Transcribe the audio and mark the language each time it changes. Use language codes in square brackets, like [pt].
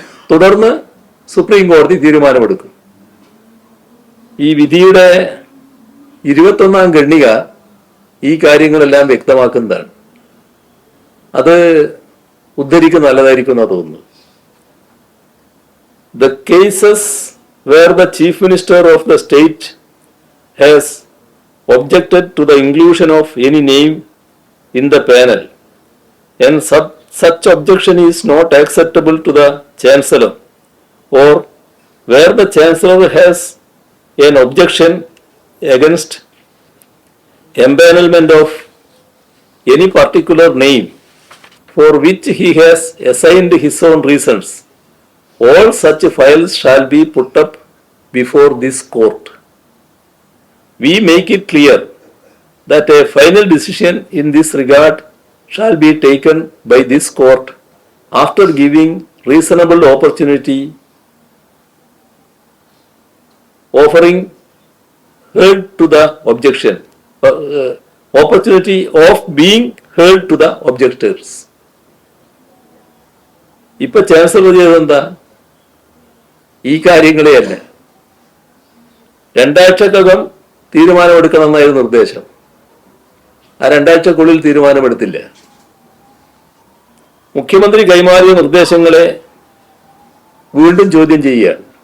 [ml] തുടർന്ന് സുപ്രീം കോടതി തീരുമാനമെടുക്കും. ഈ വിധിയുടെ 21ാം ഖണ്ഡിക ഈ കാര്യങ്ങളെല്ലാം വ്യക്തമാക്കുന്നതാണ്. അത് ഉദ്ധരിക്കുന്ന നല്ലതായിരിക്കും എന്നാ തോന്നുന്നു. [en] The cases where the Chief Minister of the state has objected to the inclusion of any name in the panel and such objection is not acceptable to the Chancellor, or where the Chancellor has an objection against empanelment of any particular name for which he has assigned his own reasons, all such files shall be put up before this court. We make it clear that a final decision in this regard shall be taken by this court after giving reasonable opportunity, offering heard to the objection, opportunity of being heard to the objectors. [ml] ഇപ്പൊ chancellor ചെയ്തെന്താ? ഈ കാര്യങ്ങളെയല്ല, 2 ആഴ്ചക്കകം തീരുമാനമെടുക്കണമെന്നായിരുന്നു നിർദ്ദേശം. ആ 2 ആഴ്ചക്കുള്ളിൽ തീരുമാനമെടുത്തില്ല. മുഖ്യമന്ത്രി കൈമാറിയ നിർദ്ദേശങ്ങളെ വീണ്ടും ചോദ്യം ചെയ്യുകയാണ്.